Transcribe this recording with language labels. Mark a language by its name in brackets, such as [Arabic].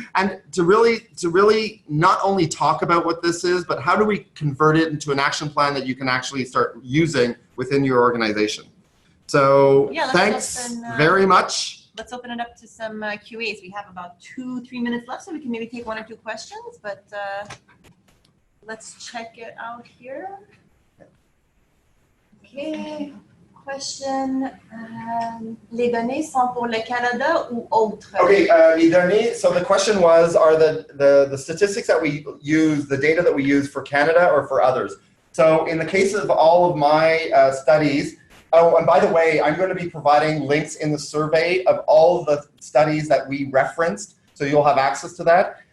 [English] And to really not only talk about what this is, but how do we convert it into an action plan that you can actually start using within your organization. So thanks very much. Let's open it up to some QAs. We have about 2-3 minutes left, so we can maybe take 1 or 2 questions, but let's check it out here. Okay, question. [French] Les données sont pour le Canada ou autre? [English] Okay, [French] les données, [English] so the question was, are the statistics that we use, the data that we use for Canada or for others? So in the case of all of my studies, oh, and by the way, I'm going to be providing links in the survey of all the studies that we referenced, so you'll have access to that.